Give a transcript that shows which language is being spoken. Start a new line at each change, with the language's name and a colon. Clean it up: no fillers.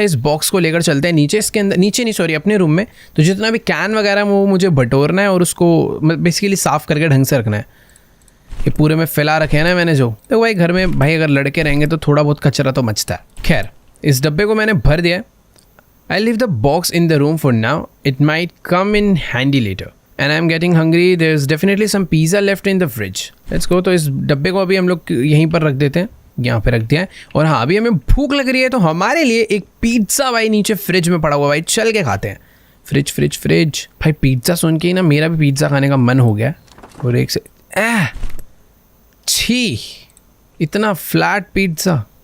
Hindi: इस बॉक्स को लेकर चलते हैं नीचे, इसके अंदर, नीचे नहीं सॉरी, अपने रूम में। तो जितना भी कैन वगैरह वो मुझे बटोरना है और उसको बेसिकली साफ करके ढंग से रखना है। ये पूरे में फैला रखे हैं ना मैंने जो। तो भाई घर में भाई अगर लड़के रहेंगे तो थोड़ा बहुत कचरा तो मचता है। खैर, इस डब्बे को मैंने भर दिया है।
English: I leave the box in the room for now, it might come in handy later. And I'm getting hungry. There's definitely some pizza left in the fridge. Let's go.
Hindi: तो इस डब्बे को अभी हम लोग यहीं पर रख देते हैं, यहाँ पे रख दिया है। और हाँ, अभी हमें भूख लग रही है तो हमारे लिए एक पिज्ज़ा भाई नीचे फ्रिज में पड़ा हुआ, भाई चल के खाते हैं। फ्रिज फ्रिज फ्रिज भाई, पिज्ज़ा सुन के ही ना मेरा भी पिज्ज़ा खाने का मन हो गया। और एक से छी, इतना फ्लैट पिज्ज़ा।